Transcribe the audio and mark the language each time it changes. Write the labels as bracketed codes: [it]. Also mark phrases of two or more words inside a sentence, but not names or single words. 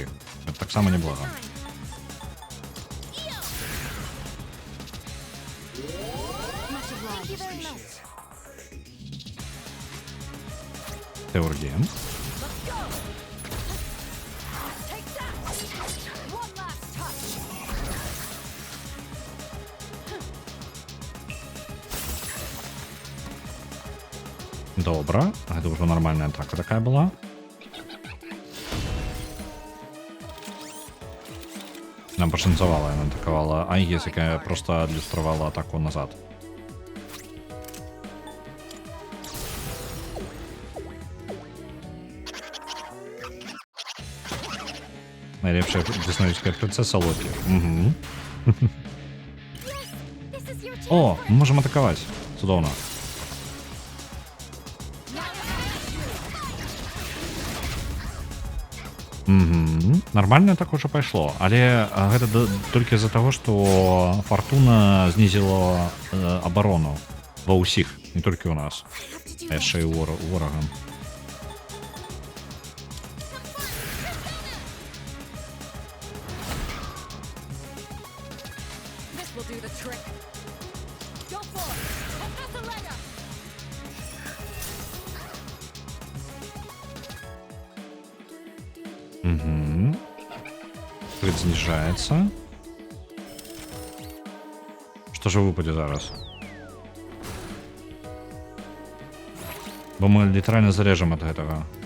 [be] Гэта таксама неблага. [en] Thank you very much. [be] Ты Ургія. [en] Take that! One last touch! [be] Добра. Гэта ўжо нармальная атака такая была. Нам пашанцавала, яна атакавала Айгес, якая проста адлюстравала атаку назад. Найлепшая дыснавіцкая прынцэса Локі. Угу. [en] This is your chance. [be] О, мы можам атакаваць. Цудоўна. Нармальна так уже пайшло, але гэта толькі з-за таго, што Фартуна знізіла абарону ва ўсіх, не толькі ў нас, а яшчэ і ворагам. [en] This will do the trick. Go for it! Professor Leia! [be] Крыт зніжаецца. Што ж выпадзе зараз? Бо мы літаральна зарэжам ад гэтага.